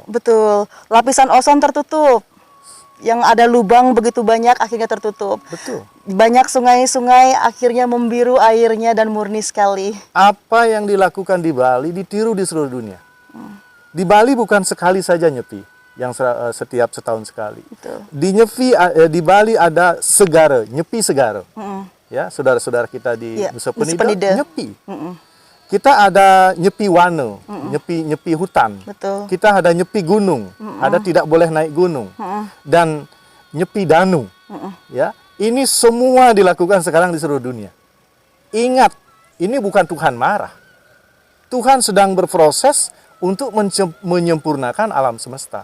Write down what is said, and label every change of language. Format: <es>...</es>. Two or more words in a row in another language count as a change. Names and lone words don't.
<id>Betul, lapisan ozon tertutup. Yang ada lubang begitu banyak akhirnya tertutup. Betul. Banyak sungai-sungai akhirnya membiru airnya dan murni sekali. Apa yang dilakukan di Bali ditiru di seluruh dunia. Di Bali bukan sekali saja nyepi. Yang setiap setahun sekali. Betul. Di Bali ada segara, nyepi segara. Ya, saudara-saudara kita di Nusa Penida nyepi. Kita ada nyepi wana, nyepi hutan. Betul. Kita ada nyepi gunung, ada tidak boleh naik gunung. Dan nyepi danu. Ya, ini semua dilakukan sekarang di seluruh dunia. Ingat, ini bukan Tuhan marah. Tuhan sedang berproses untuk menyempurnakan alam semesta.</id>